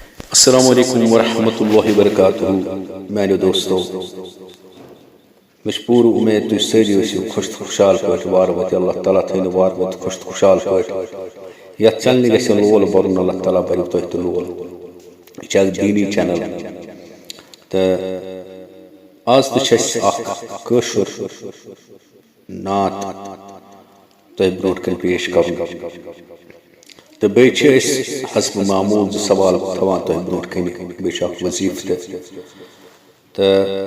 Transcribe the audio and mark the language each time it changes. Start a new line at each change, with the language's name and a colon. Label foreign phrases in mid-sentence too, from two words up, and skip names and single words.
Arabic: السلام علیکم ورحمۃ اللہ وبرکاتہ
Kashmiri: میانو دوستو مش پور امید تھی ساری ٲسِو خوش خوشحال پٲٹھۍ وار وتہِ اللہ تعالیٰ تھٲینو وار وتہِ خوش خوشحال پٲٹھۍ یتھ چنلہِ گژھِ لول برُن اللہ تعالیٰ بَرِ تۄہہِ تہِ لول یہِ چھِ اکھ دیٖنی چینل تہٕ آز تہِ چھِ اَسہِ اکھ کٲشُر نعت تۄہہِ برونٛٹھ کَنہِ پیش کرُن تو بیٚیہِ چھِ أسۍ حسب معموٗل زٕ سوال تھاوان تۄہہِ برونٛٹھ کَنہِ بیٚیہِ چھُ اکھ وظیٖفہٕ تہِ تہٕ